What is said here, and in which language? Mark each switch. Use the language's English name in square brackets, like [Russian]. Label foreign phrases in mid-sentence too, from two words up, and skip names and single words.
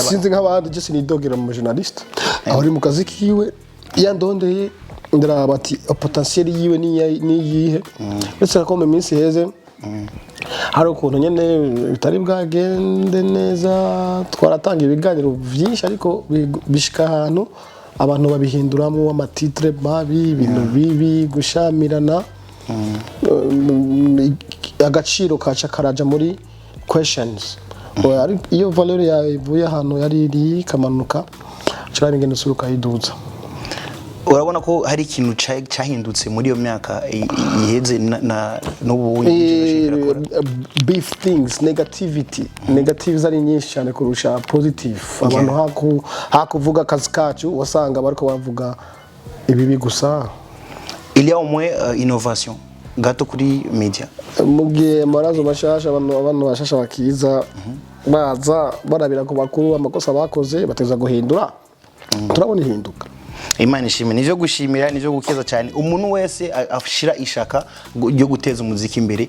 [Rundi] sinzi nk'abandi je sinidogera mu journaliste abari mu kazi kiwe yandondeye ndaraba ati potentiel yiwe ni yihe ndetse ko mu minsi heze hari ukuntu nyene bitari bwagende neza twaratanga ibiganiro byinshi ariko bishika ahantu abantu babihinduramo amatitre babi ibintu bibi gushamirana agaciro kaca karaja muri questions. Iyo valeur yavuye hano yari iri kamanuka cyane ngene suruka yiduza. Urabona ko hari ikintu cyahindutse muri iyo myaka iheze n'ubu [English] beef things negative [Rundi] zari nyinshi cyane kurusha positive. Abantu hakuvuga kazi kacu wasanga bariko bavuga ibibi gusa. [French] Il y a au moins innovation [Rundi] gato kuri media. Mugiye marazo bashasha abantu bashasha bakiza baza barabira ku bakuru amakosa bakoze bateza guhindura. Turabona ihinduka. Imana ishimwe nivyo gushimira nivyo gukeza cyane umuntu wese afishira ishaka ryo guteza umuziki imbere.